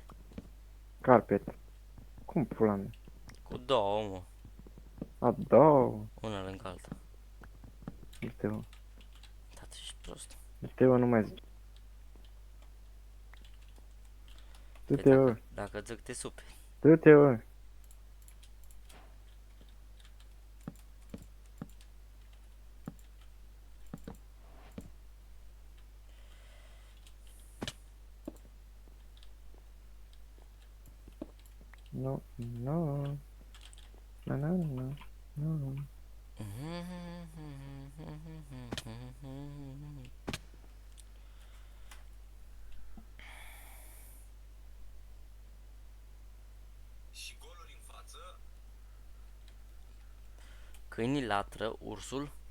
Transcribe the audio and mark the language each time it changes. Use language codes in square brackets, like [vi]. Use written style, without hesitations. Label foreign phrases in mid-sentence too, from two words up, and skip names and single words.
[ro] Carpet. Cum pula mea? Cu două, mă. A, două. Una lângă alta. Uite-o. Da, tu ești prost. Uite-o, nu mai zici. Păi Du-te-o. dacă zic te superi. Du-te-o. No, no. Na, na, na, no. Câinii latră, ursul.